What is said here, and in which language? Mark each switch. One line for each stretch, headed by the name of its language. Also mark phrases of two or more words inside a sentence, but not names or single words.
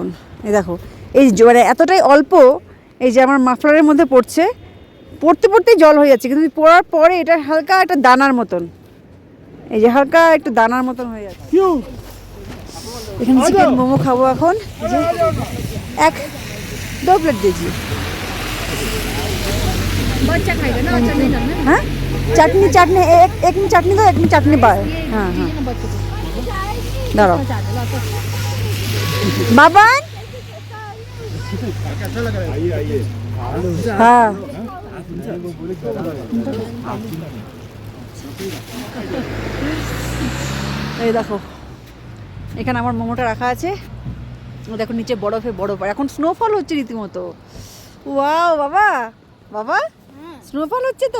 Bangla: এই দেখো, এই যে মানে এতটাই অল্প, এই যে আমার মাফলারের মধ্যে পড়ছে, পড়তে পড়তেই জল হয়ে যাচ্ছে, কিন্তু পড়ার পরে এটা হালকা একটা দানার মতন, এই যে হালকা একটু দানার মতন হয়ে যাচ্ছে। এখানে চিকেন মোমো খাবো এখন। এই যে 1-2 প্লেট দিয়েছি।
Hindi: हाँ चटनी चटनी एक में चटनी दो, एक में चटनी बाय। हाँ हाँ दाঁড়াও बाबन। आइए आइए।
Bangla: हाँ এই দেখো এখানে আমার মোমোটা রাখা আছে। ও দেখো নিচে বরফে বরফ, আর এখন স্নোফল হচ্ছে রীতিমতো। ওয়াও বাবা, বাবা স্নোফল হচ্ছে তো,